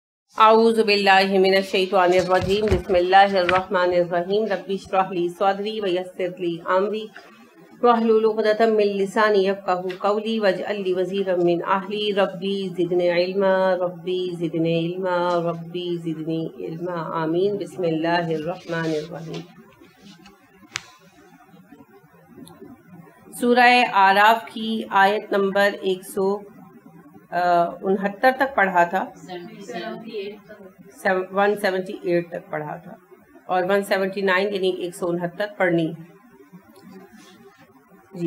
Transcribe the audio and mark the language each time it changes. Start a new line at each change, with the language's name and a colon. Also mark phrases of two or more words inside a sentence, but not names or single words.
Arabic: أعوذ بالله من الشيطان الرجيم بسم الله الرحمن الرحيم رب اشرح لي صدري ويسر لي أمري واحلل عقدة من لساني يفقهوا قولي واجعل لي وزيرا من أهلي رب زدني علما رب زدني علما رب زدني علما آمين. بسم الله الرحمن الرحيم.
Hindi: सूरह आराफ की आयत नंबर 169 तक पढ़ा था, 178 तक पढ़ा था और 179 यानी 169 पढ़नी है जी।